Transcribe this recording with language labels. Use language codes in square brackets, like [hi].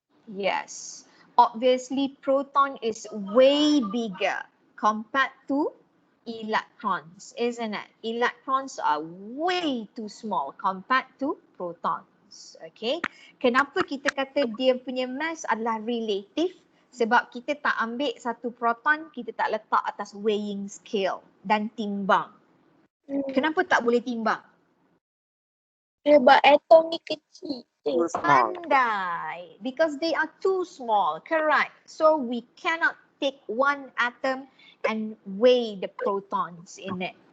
[en] Yes, obviously proton is way bigger compared to electrons, isn't it? Electrons are way too small compared to protons. [ms] Okay, kenapa kita kata dia punya mass adalah relative? Sebab kita tak ambil satu proton, kita tak letak atas [en] weighing scale [ms] dan timbang. Kenapa tak boleh timbang? Sebab atom ni kecil. Pandai. [en] Because they are too small. Correct. So we cannot take one atom and weigh the protons in it.